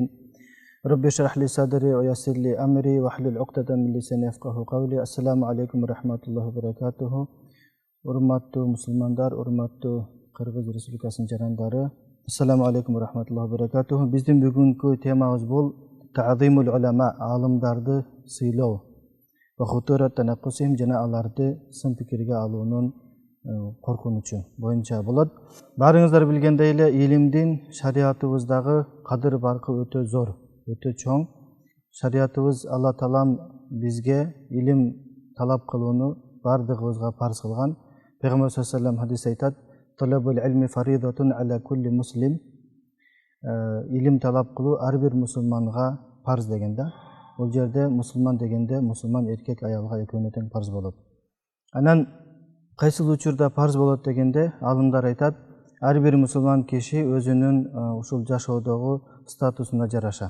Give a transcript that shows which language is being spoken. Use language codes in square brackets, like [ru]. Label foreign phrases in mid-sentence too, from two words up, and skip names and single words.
[ar] رب اشرح لي صدري ويسر لي أمري واحلل عقدة من لساني يفقهوا قولي. السلام عليكم ورحمة الله وبركاته. [ky] Урматтуу мусулмандар, урматтуу Кыргыз Республикасынын жарандары, [ar] السلام عليكم ورحمة الله وبركاته. [ky] Биздин бүгүнкү темабыз бул [ar] تعظيم العلماء, [ky] алымдарды сыйлоо [ar] وخطورة تنقصهم, [ky] жана аларды сын пикирге алуунун коркунучу боюнча болот. Баарыңыздар билгендей эле, илимдин шариятыбыздагы кадыр баркы өтө зор, өтө чоң. Шариятыбыз Алла Таалам бизге илим талап кылууну бардыгыбызга парз кылган. Пейгамбар [ar] صلى الله عليه وسلم [ky] хадис айтат: [ar] "طلب العلم فريضة على كل مسلم." [ky] Илим талап кылуу ар бир мусулманга парз деген да. Бул жерде мусулман дегенде мусулман эркек аялга экөөнө тең парз болот. Анан кайсыл учурда парз болот дегенде, алымдар айтат, ар бир мусулман киши өзүнүн ушул жашоодогу статусуна жараша.